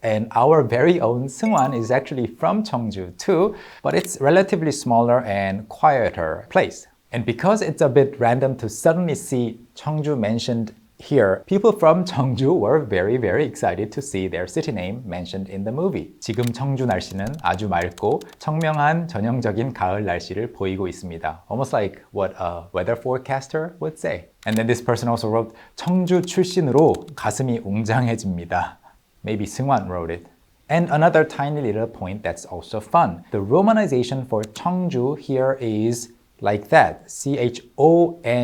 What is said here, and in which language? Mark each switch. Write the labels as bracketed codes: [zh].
[en] And our very own Seungwon is actually from Cheongju too, but it's relatively smaller and quieter place. And because it's a bit random to suddenly see Cheongju mentioned here, people from Cheongju were very, very excited to see their city name mentioned in the movie. [ko] 지금 청주 날씨는 아주 맑고 청명한 전형적인 가을 날씨를 보이고 있습니다. [en] Almost like what a weather forecaster would say. And then this person also wrote, [ko] 청주 출신으로 가슴이 웅장해집니다. [en] Maybe Seungwon wrote it. And another tiny little point that's also fun. The romanization for Cheongju here is like that, Chongju.